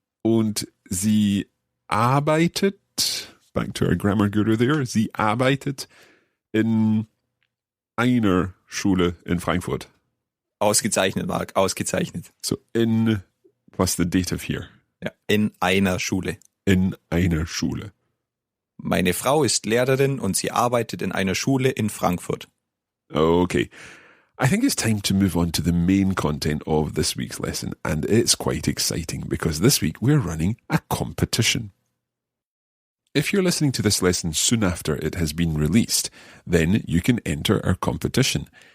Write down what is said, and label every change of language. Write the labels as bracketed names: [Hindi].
[German] Und sie arbeitet, [English] back to our grammar guru there, [German] sie arbeitet in einer Schule in Frankfurt. Ausgezeichnet, Mark, ausgezeichnet. [English] So in, what's the dative here? [German] Ja, in einer Schule. In einer Schule. Meine Frau ist Lehrerin und sie arbeitet in einer Schule in Frankfurt. [English] Okay. I think it's time to move on to the main content of this week's lesson, and it's quite exciting because this week we're running a competition. If you're listening to this lesson soon after it has been released, then you can enter our competition.